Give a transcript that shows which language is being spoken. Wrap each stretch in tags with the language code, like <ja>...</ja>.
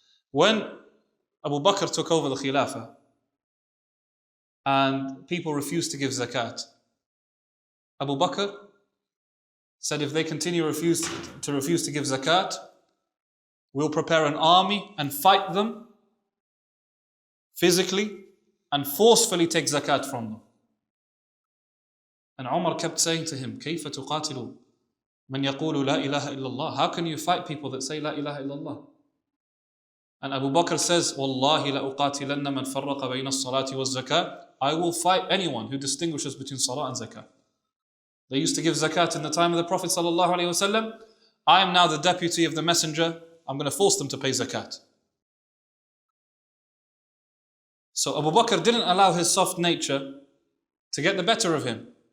<en>When Abu Bakr took over the Khilafah and people refused to give zakat, Abu Bakr said if they continue to refuse to give zakat, we'll prepare an army and fight them physically and forcefully take zakat from them. And Umar kept saying to him,</en> <ar>كيف تقاتل من يقول لا إله إلا الله?</ar> <en>How can you fight people that say</en> <ar>لا إله إلا الله?</ar> <en>And Abu Bakr says,</en> <ar>والله لأقاتلن من فرق بين الصلاة والزكاة.</ar> <en>I will fight anyone who distinguishes between salah and zakah. They used to give zakat in the time of the Prophet sallallahu alaihi wasallam. I am now the deputy of the messenger. I'm going to force them to pay zakat. So Abu Bakr didn't allow his soft nature to get the better of him.</en>